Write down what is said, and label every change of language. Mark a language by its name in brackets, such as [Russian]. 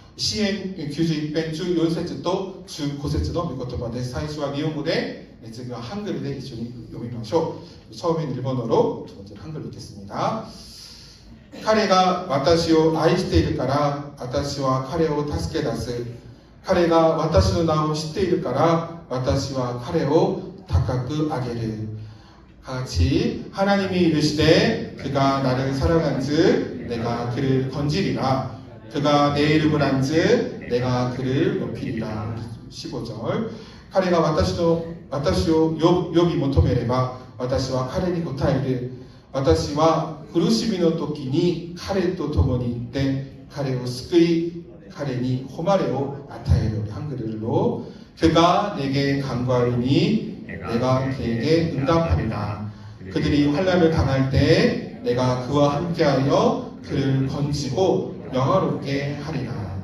[Japanese] 詩編91編中4節と中5節の御言葉です。最初は日本語で次はハングルで一緒に読みましょう。 [Korean] 처음엔 일본어로 두 번째는 한글로 읽겠습니다. [Japanese] 彼が私を愛しているから私は彼を助け出す。彼が私の名を知っているから私は彼を高く上げる. [Korean] 같이 하나님이 이르시되 그가 나를 사랑한즉 내가 그를 건지리라. 그가 내 이름을 안즉 내가 그를 높이리라. 15절. [Japanese] 彼が私を呼び求めれば私は彼に答える。私は苦しみの時に彼と共に行って彼を救い彼に誉れを与える. [Korean] 한글로 그가 내게 간구하리니 내가 그에게 응답하리라. 그들이 환난을 당할 때 내가 그와 함께하여 그를 건지고 영화롭게 하리라.